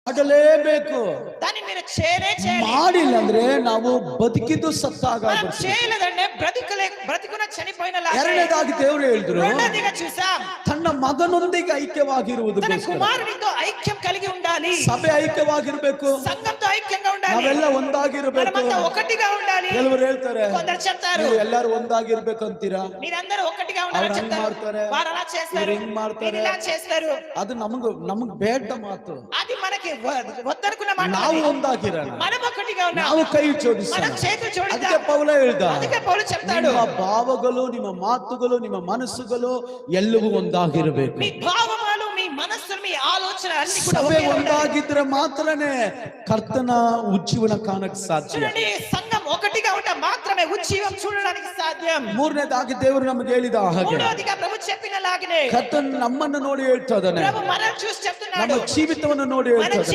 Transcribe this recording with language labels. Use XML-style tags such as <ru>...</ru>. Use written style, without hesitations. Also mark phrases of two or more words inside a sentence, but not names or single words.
<kn>ಮಾಡಲೇಬೇಕು.</kn> <te>దాన్ని మీరు చేయాలి.</te> <kn>ಮಾಡಿಲ್ಲ ಅಂದ್ರೆ ನಾವು ಬದುಕಿದ್ದು ಸತ್ತಾಗ</kn> <te>మనం చేయలేదంటే బ్రతికున చనిపోయినలాగే.</te> <kn>ಎರಡನೇದಾಗಿ ದೇವರು ಹೇಳಿದ್ರು,</kn> <te>రెండోదిగా చూసాం,</te> <kn>ತನ್ನ ಮಗನೊಂದಿಗೆ ಐಕ್ಯವಾಗಿರುವುದು.</kn> <te>తన కుమారునితో ఐక్యం కలిగి ఉండాలి.</te> <kn>ಸಭೆ ಐಕ್ಯವಾಗಿರಬೇಕು,</kn> <te>సంఘంతో ఐక్యంగా ఉండాలి.</te> <kn>ನಾವೆಲ್ಲ ಒಂದಾಗಿರಬೇಕು.</kn> <te>మనమంతా ఒకటిగా ఉండాలి.</te> <kn>ಕೆಲವರು ಹೇಳ್ತಾರೆ,</kn> <te>కొందరు చెప్తారు,</te> <kn>ನೀವು ಎಲ್ಲರೂ ಒಂದಾಗಿರ್ಬೇಕು ಅಂತೀರಾ,</kn> <te>మీరందరూ ఒకటిగా ఉండాలని చెప్తారు. వారు అలా చేస్తారు,</te> <kn>ಹಿಂಗ್ ಮಾಡ್ತಾರೆ,</kn> <te>ఇలా చేస్తారు.</te> <kn>ಅದು ನಮಗ್ ಬೇಡ ಮಾತು.</kn> <te>అది మనకి వద్దనుకున్న మాట.</te> <kn>ನಾವು ಒಂದಾಗಿರೋಣ,</kn> <te>మనం ఒకటిగా ఉన్నాం,</te> <kn>ನಾವು ಕೈ ಜೋಡಿಸೋಣ.</kn> <te>మనం చేతులు జోడిద్దాం.</te> <kn>ಅದಕ್ಕೆ ಪೌಲ ಹೇಳ್ದ,</kn> <te>ಅದಕ್ಕೆ ಪೌలు చెప్తాడు,</te> <kn>ನಿಮ್ಮ ಭಾವಗಳು, ನಿಮ್ಮ ಮಾತುಗಳು, ನಿಮ್ಮ ಮನಸ್ಸುಗಳು ಎಲ್ಲವೂ ಒಂದಾಗಿರಬೇಕು.</kn> <te>మీ భావములు, మీ మనస్సులు, మీ ఆలోచన అన్ని కూడా</te> <kn>ಸಭೆ</kn> <te>ఒకే ఉండాలి.</te> <kn>ಒಂದಾಗಿದ್ರೆ ಮಾತ್ರನೇ ಕರ್ತನ ಉಜ್ಜೀವನ ಕಾಣಕ್ ಸಾಧ್ಯ.</kn> <te>చూడండి, సంఘం ఒకటిగా ఉంటే మాత్రమే ఉజ్జీవం చూడడానికి సాధ్యం.</te> <kn>ಮೂರನೇದಾಗಿ ದೇವರು ನಮಗೆ ಹೇಳಿದ ಹಾಗೆ,</kn> <te>మూడోదిగా ప్రభు చెప్పినలాగనే</te> <kn>ಕರ್ತನ್ ನಮ್ಮನ್ನು ನೋಡಿ ಹೇಳ್ತಾ ಇದ್ದಾನೆ,</kn> <te>ప్రభు మనం చూసి చెప్తున్నాడు,</te> <kn>ನಮ್ಮ ಜೀವಿತವನ್ನು ನೋಡಿ ಹೇಳ್ತಾ ಇದ್ದಾನೆ.</kn>